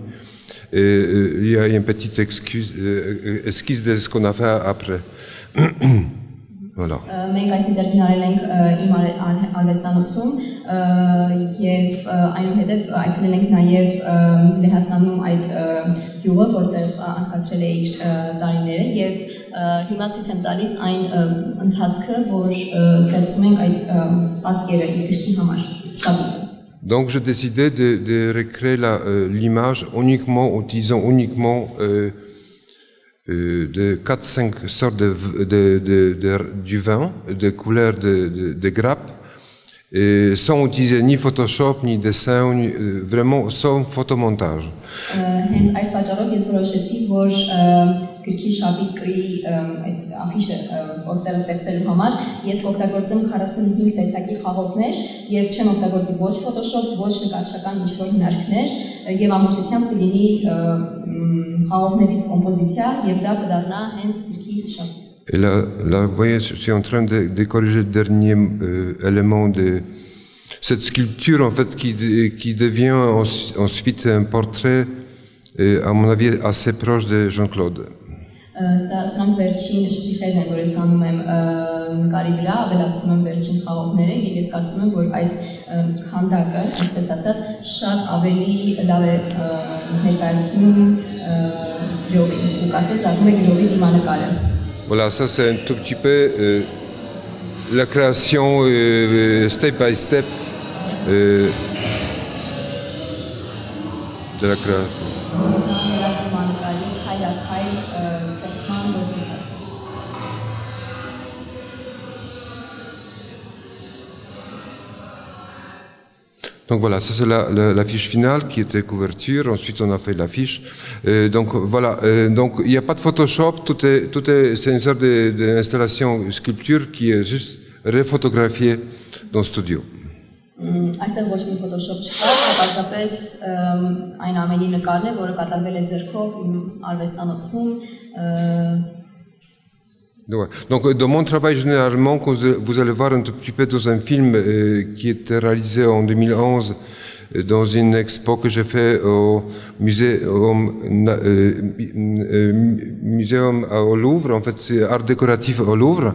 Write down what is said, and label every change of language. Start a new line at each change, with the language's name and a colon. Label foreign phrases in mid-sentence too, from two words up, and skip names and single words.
French: Et il y a une petite esquisse de ce qu'on a fait après. Voilà.
Armenian: Մենք այս ինտերվյուն ենք իմ արվեստանոցում եւ այնուհետեւ այցելել ենք նաեւ Լեհաստանում այդ գյուղը, որտեղ անցկացրել է իր տարիները եւ հիմա ցույց եմ տալիս այն ընթացքը, որ ստեղծում ենք այդ պատկերը իր գրքի համար։
French: Donc j'ai décidé de recréer l'image uniquement en utilisant uniquement de 4-5 sortes du vin, de couleurs de grappes, et sans utiliser ni Photoshop, ni dessin, vraiment sans photomontage.
Armenian: Հենց այս պատճառով ես որոշեցի, որ գրքի շապիկի այդ աֆիշը պոստերը ստեղծելու համար ես օգտագործեմ 45 տեսակի խաղողներ եւ չեմ օգտագործի ոչ Photoshop, ոչ նկարչական ինչ-որ հնարքներ եւ ամբողջությամբ կլինի խաղողներից կոմպոզիցիա եւ դա կդառնա հենց գրքի շապիկ։
French: Et là, vous voyez, je suis en train de corriger le dernier élément de cette sculpture, en fait, qui devient ensuite un portrait, à mon avis, assez proche de Jean-Claude.
Armenian: Սրանք վերջին շտրիխերն են, որ ես անում եմ նկարի վրա, ավելացնում եմ վերջին խաղողները եւ ես կարծում եմ, որ այս քանդակը, այսպես ասած, շատ ավելի լավ է ներկայացնում գրողին ու կարծես դառնում է գրողի դիմանկարը։
French: Voilà, ça c'est un tout petit peu la création
English: step by step
French: de la création. Donc voilà, ça c'est la fiche finale qui était couverture. Ensuite, on a fait l'affiche. Donc voilà, donc il n'y a pas de Photoshop. C'est une sorte d'installation sculpture qui est juste refotographiée dans le studio.
Armenian: Այստեղ ոչ մի Photoshop չկա, պարզապես այն ամենի նկարն է, որը կատարվել է ձեռքով արվեստանոցում։
French: Donc, dans mon travail, généralement, quand vous allez voir un tout petit peu dans un film qui était réalisé en 2011 dans une expo que j'ai fait au Muséum au Louvre, en fait, c'est art décoratif au Louvre.